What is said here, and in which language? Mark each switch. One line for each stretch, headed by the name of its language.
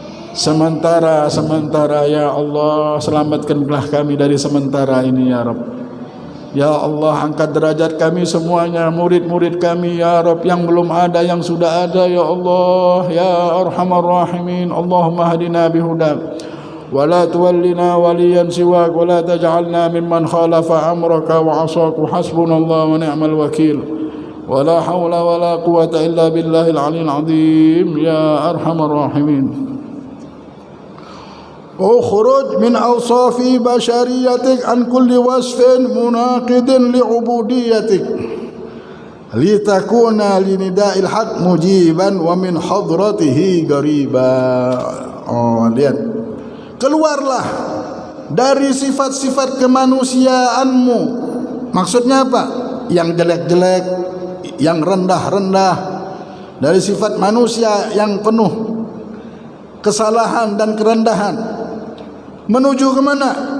Indonesian: Sementara ya Allah, selamatkanlah kami dari sementara ini ya Rabb. Ya Allah, angkat derajat kami semuanya, murid-murid kami ya Rabb, yang belum ada, yang sudah ada ya Allah, ya Arhamar Rahimin.
Arabic: Allahumma hadina bihudak ولا تولنا وليا سواك ولا تجعلنا ممن خالف أمرك وعصاك حسبنا الله ونعم الوكيل ولا حول ولا قوة إلا بالله العلي العظيم يا أرحم الراحمين اخرج من أوصاف بشريتك عن كل وصف مناقض لعبوديتك لتكون لنداء الحق مجيبا ومن حضرته قريبا.
Indonesian: Lihat, keluarlah dari sifat-sifat kemanusiaanmu. Maksudnya apa? Yang jelek-jelek, yang rendah-rendah, dari sifat manusia yang penuh kesalahan dan kerendahan. Menuju ke mana?